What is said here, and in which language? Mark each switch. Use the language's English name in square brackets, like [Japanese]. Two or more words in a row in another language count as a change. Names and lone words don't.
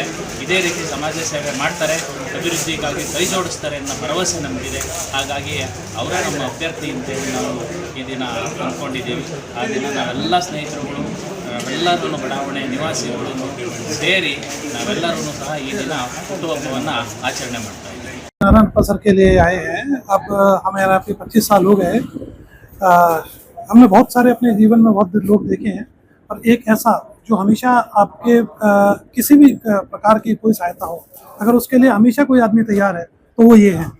[Kannada] ಇದೇ ರೀತಿ ಸಮಾಜ ಸೇವೆ ಮಾಡ್ತಾರೆ, ಅಭಿವೃದ್ಧಿಗಾಗಿ ಕೈ ಜೋಡಿಸ್ತಾರೆ ಅನ್ನೋ ಭರವಸೆ ನಮಗಿದೆ. ಹಾಗಾಗಿ ಅವರೇ ನಮ್ಮ ಅಭ್ಯರ್ಥಿ ಅಂತೇಳಿ ನಾವು ಈ ದಿನ ಅಂದ್ಕೊಂಡಿದ್ದೀವಿ. ಆ ದಿನ ನಾವೆಲ್ಲ ಸ್ನೇಹಿತರುಗಳು, ನಾವೆಲ್ಲರೂ ಬಡಾವಣೆ ನಿವಾಸಿಗಳು ಸೇರಿ ನಾವೆಲ್ಲರೂ ಸಹ ಈ ದಿನ ಹುಟ್ಟುಹಬ್ಬವನ್ನು ಆಚರಣೆ ಮಾಡ್ತಾ ಇದ್ದೀವಿ. [Hindi] नारायणप्पा सर के लिए आए हैं। अब हमारे 25 साल हो गए। हमने बहुत सारे अपने जीवन में बहुत लोग देखे हैं, और एक ऐसा जो हमेशा आपके किसी भी प्रकार की कोई सहायता हो, अगर उसके लिए हमेशा कोई आदमी तैयार है तो वो ये हैं।